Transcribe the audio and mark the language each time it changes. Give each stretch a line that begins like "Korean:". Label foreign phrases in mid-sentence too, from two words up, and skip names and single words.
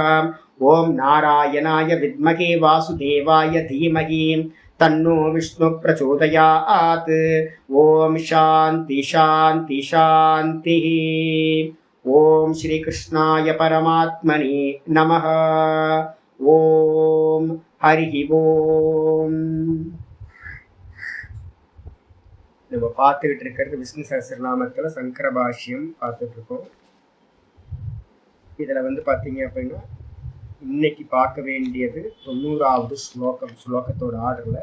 Sanskrit: ॐ नारायणाय विद्महे वासुदेवाय धीमहि तन्नो विष्णु प्रचोदयात्. ॐ शान्ति शान्ति शान्तिः. ॐ श्री कृष्णाय परमात्मने नमः. ॐ हरि ॐ.
Tamil: நம்ம பார்த்துக்கிட்டு இருக்கிறது விஷ்ணு சஹஸ்ரநாமத்தில் சங்கர பாஷ்யம் பார்த்துட்டு இருக்கோம். இதில் பார்த்தீங்க அப்படின்னா இன்னைக்கு பார்க்க வேண்டியது 90வது ஸ்லோகத்தோட ஆர்டரில்.